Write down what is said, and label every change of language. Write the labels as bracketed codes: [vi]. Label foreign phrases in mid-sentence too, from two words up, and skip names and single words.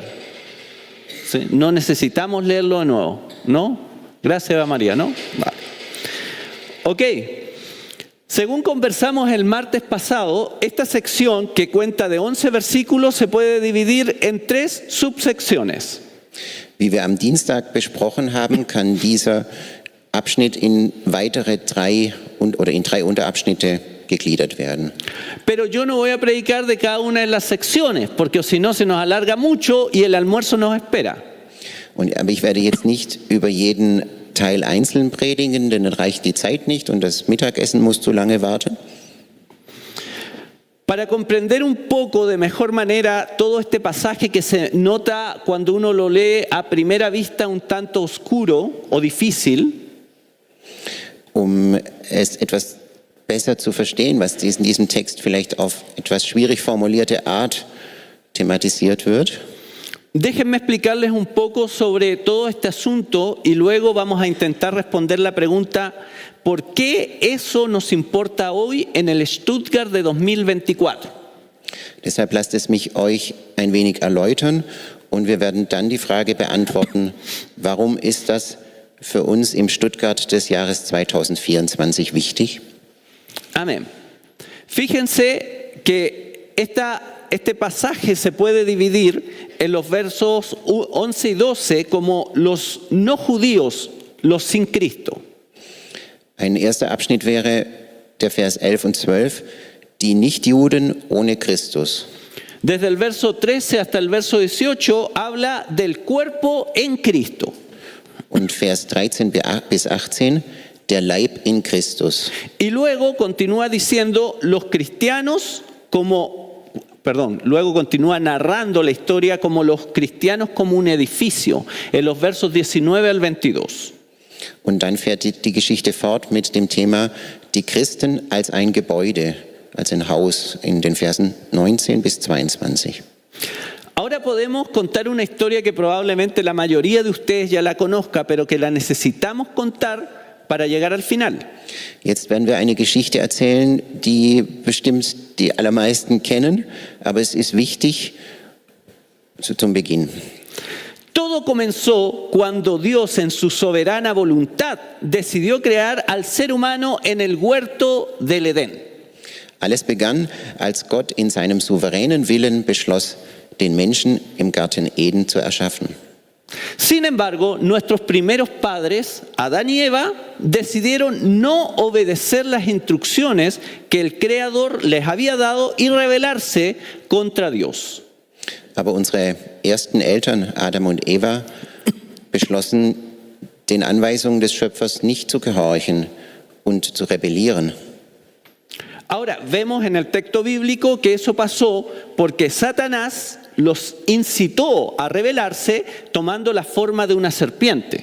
[es] ¿Sí? No necesitamos leerlo de nuevo, ¿no? Gracias a María, ¿no? Vale. Ok. Según conversamos el martes pasado, esta sección, que cuenta de 11 versículos, se puede dividir en 3 subsecciones. [de] Wie wir am Dienstag besprochen haben, kann dieser Abschnitt in weitere 3 Unterabschnitte gegliedert werden. [es] Pero yo no voy a predicar de cada una de las secciones, porque si no se nos alarga mucho y el almuerzo nos espera. [de] Aber ich werde jetzt nicht über jeden Teil einzeln predigen, denn dann reicht die Zeit nicht und das Mittagessen muss zu lange warten. [es] Para comprender un poco de mejor manera todo este pasaje que se nota cuando uno lo lee a primera vista un tanto oscuro o difícil, [de] Es etwas besser zu verstehen, was in diesem Text vielleicht auf etwas schwierig formulierte Art thematisiert wird. [es] déjenme explicarles un poco sobre todo este asunto y luego vamos a intentar responder la pregunta: ¿por qué eso nos importa hoy en el Stuttgart de 2024? [de] Deshalb lasst es mich euch ein wenig erläutern und wir werden dann die Frage beantworten, warum ist das für uns im Stuttgart des Jahres 2024 wichtig? [es] Amén. Fíjense que este pasaje se puede dividir en los versos 11 y 12 como los no judíos, los sin Cristo. [de] Ein erster Abschnitt wäre der Vers 11 und 12, die Nichtjuden ohne Christus. [es] Desde el verso 13 hasta el verso 18 habla del cuerpo en Cristo. [de] Und Vers 13 bis 18, der Leib in Christus. [es] Y luego continúa diciendo luego continúa narrando la historia como los cristianos como un edificio, en los versos 19 al 22. [de] Und dann fährt die Geschichte fort mit dem Thema die Christen als ein Gebäude, als ein Haus in den Versen 19 bis 22. [es] Ahora podemos contar una historia que probablemente la mayoría de ustedes ya la conozca, pero que la necesitamos contar para llegar al final. [de] Jetzt werden wir eine Geschichte erzählen, die bestimmt die allermeisten kennen, aber es ist wichtig zum Beginn. [es] Todo comenzó cuando Dios en su soberana voluntad decidió crear al ser humano en el huerto del Edén. [de] Alles begann, als Gott in seinem souveränen Willen beschloss, den Menschen im Garten Eden zu erschaffen. [es] Sin embargo, nuestros primeros padres, Adán y Eva, decidieron no obedecer las instrucciones que el Creador les había dado y rebelarse contra Dios. [de] Aber unsere ersten Eltern, Adam und Eva, beschlossen, den Anweisungen des Schöpfers nicht zu gehorchen und zu rebellieren. [es] Ahora, vemos en el texto bíblico que eso pasó porque Satanás los incitó a rebelarse tomando la forma de una serpiente.